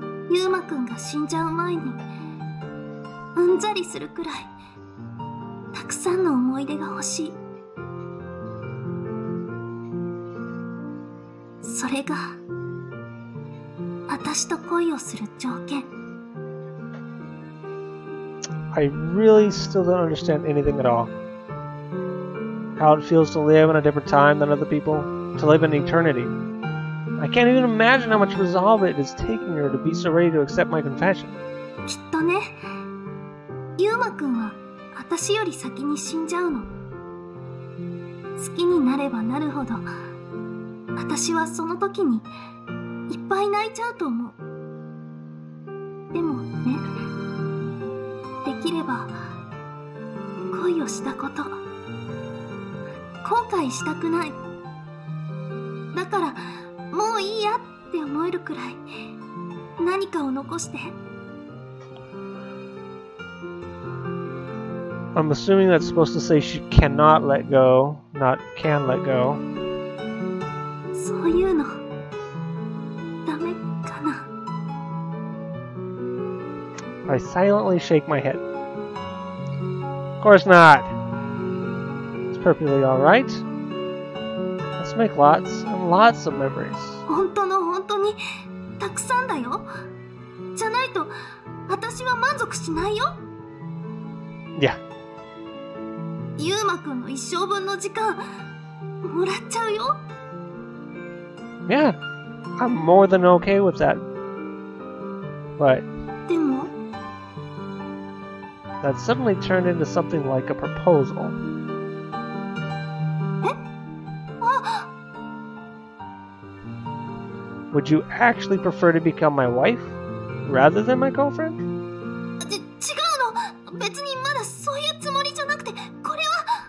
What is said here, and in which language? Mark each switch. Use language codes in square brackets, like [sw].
[ja] ゆうまくんが死んじゃう前にうんざりするくらいたくさんの思い出が欲しい。それが私と恋をする条件。 [en] I really still don't understand anything at all. How it feels to live in a different time than other people, to live in eternity. I can't even imagine how much resolve it is taking her to be so ready to accept my confession. [ja] きっとね、ゆうまくんは私より先に死んじゃうの。好きになればなるほど、私はその時にいっぱい泣いちゃうと思う。でもね、できれば恋をしたこと後悔したくない。だからもういいやって思えるくらい何かを残して。 [en] I'm assuming that's supposed to say she cannot let go, not can let go. [ja] そういうのダメかな。 [en] I silently shake my head. Of course not. It's perfectly alright. Let's make lots and lots of memories. [ja] 本当の本当にたくさんだよ。じゃないと私は満足しないよ。 [en] Yeah. [ja] ゆうまくんの一生分の時間もらっちゃうよ。 [en] Yeah. I'm more than okay with that. But [ja] でも [en] that suddenly turned into something like a proposal. [ja] あ、 [en] Would you actually prefer to become my wife rather than my girlfriend? [ja] 違うの。別にまだそういうつもりじゃなくて、これは